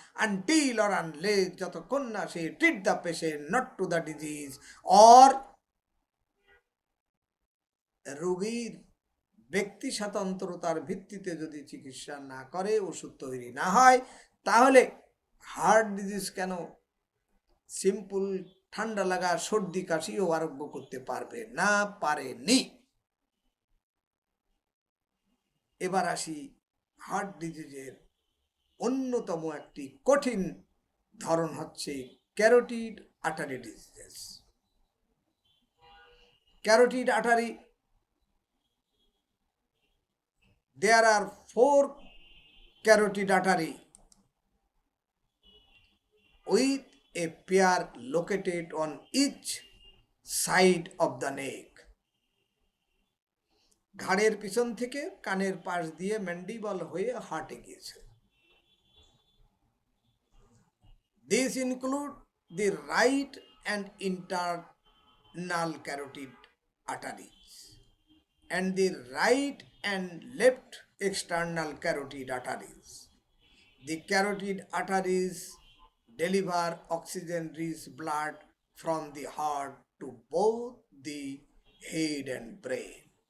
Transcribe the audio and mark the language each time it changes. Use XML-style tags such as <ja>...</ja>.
<en>until or unless,</en> <bn>যতক্ষণ না সে</bn> <en>treat the patient not to the disease, or</en> <bn>রোগীর ব্যক্তি স্বাতন্ত্রতার ভিত্তিতে যদি চিকিৎসা না করে, ওষুধ তৈরি না হয়, তাহলে হার্ট ডিজিজ কেন, সিম্পল ঠান্ডা লাগা সর্দি কাশিও আরোগ্য করতে পারবে না, পারেনি। এবার আসি হার্ট ডিজিজের অন্যতম একটি কঠিন ধরন হচ্ছে carotid artery disease.</bn> <en>Carotid artery, there are 4 carotid artery with a pair located on each side of the neck.</en> <bn>ঘাড়ের পিছন থেকে কানের পাশ দিয়ে ম্যান্ডিবল হয়ে হার্টে গিয়েছে।</bn> <en>These include the right and internal carotid arteries and the right and left external carotid arteries. The carotid arteries deliver oxygen-rich blood from the heart to both the head and brain.</en>